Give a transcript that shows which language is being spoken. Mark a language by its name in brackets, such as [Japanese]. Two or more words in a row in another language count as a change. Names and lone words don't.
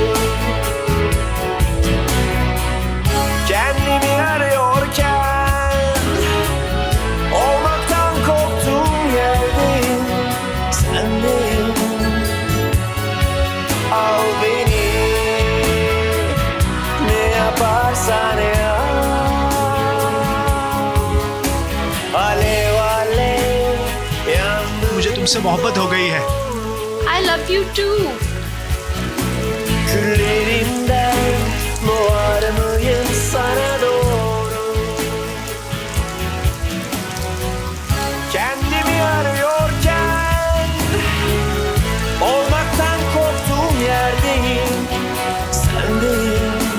[Turkish] Kendimi arıyorken olmaktan korktuğum yerdeyim, sendeyim, al beni, ne yaparsan yap. Alev alev yandı, [Hindi] मुझे तुमसे मोहब्बत हो गई है। [English] I love you too. [Turkish] küllerimden doğar mıyım sana doğru? Kendimi arıyorken olmaktan korktuğum yerdeyim, sendeyim,